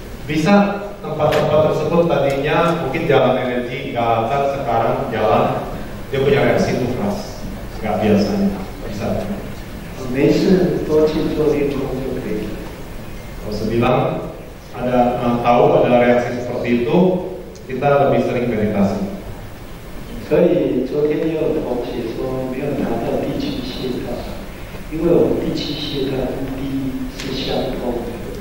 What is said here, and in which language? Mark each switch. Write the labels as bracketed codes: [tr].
[id] Bisa tempat-tempat tersebut tadinya mungkin jalan energi Galatan, sekarang jalan dia punya reaksi itu keras, nggak biasanya. Bisa. [zh] 没事多去做练功就可以了。 [id] Kalau saya bilang tahu ada reaksi seperti itu, kita lebih sering meditasi. [zh] 所以昨天也有同学说没有达到第7穴道，因为我们第7穴道跟第1是相通的。